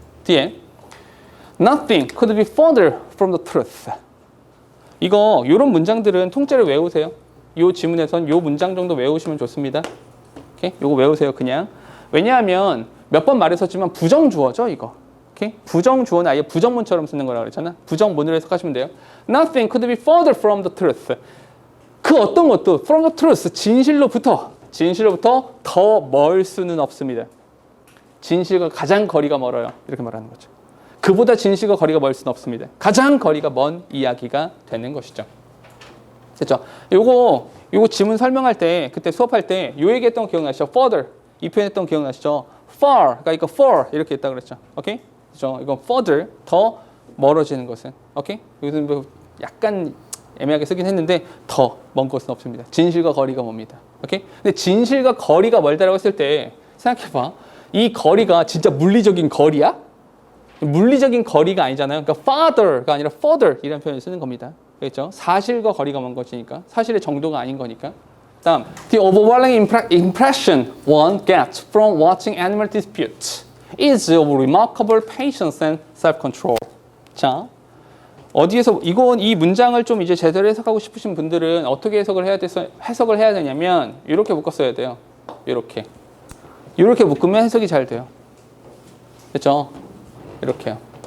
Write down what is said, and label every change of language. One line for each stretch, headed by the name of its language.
Korean: 뒤에
English: Nothing could be further from the truth.
Korean: 이런 문장들은 통째로 외우세요. 이 지문에선 이 문장 정도 외우시면 좋습니다. 오케이? 요거 외우세요, 그냥. 왜냐하면 몇 번 말했었지만 부정주어죠, 이거. 오케이? 부정주어는 아예 부정문처럼 쓰는 거라고 그랬잖아. 부정문으로 해석하시면 돼요.
English: Nothing could be further from the truth.
Korean: 그 어떤 것도
English: from the truth,
Korean: 진실로부터 더 멀 수는 없습니다. 진실과 가장 거리가 멀어요. 이렇게 말하는 거죠. 그보다 진실과 거리가 멀 수는 없습니다. 가장 거리가 먼 이야기가 되는 것이죠. 됐죠? 요거 지문 설명할 때, 그때 수업할 때 요 얘기했던 거 기억나시죠?
English: further.
Korean: 이 표현했던 거 기억나시죠?
English: far.
Korean: 그러니까 이거 for 이렇게 했다 그랬죠. 오케이? 그죠? 이건 further. 더 멀어지는 것은. 오케이? 여기서 뭐 약간 애매하게 쓰긴 했는데 더 먼 것은 없습니다. 진실과 거리가 멉니다. 오케이? 근데 진실과 거리가 멀다라고 했을 때 생각해봐. 이 거리가 진짜 물리적인 거리야? 물리적인 거리가 아니잖아요. 그러니까 farther가 아니라 further 이라는 표현을 쓰는 겁니다. 그렇죠? 사실과 거리가 먼 것이니까 사실의 정도가 아닌 거니까. 다음,
English: the overwhelming impression one gets from watching animal disputes is of remarkable patience and self-control.
Korean: 자, 어디에서 이 문장을 좀 이제 제대로 해석하고 싶으신 분들은 어떻게 해석을 해야 되냐면 이렇게 묶었어야 돼요. 이렇게 묶으면 해석이 잘 돼요. 그렇죠? 이렇게요.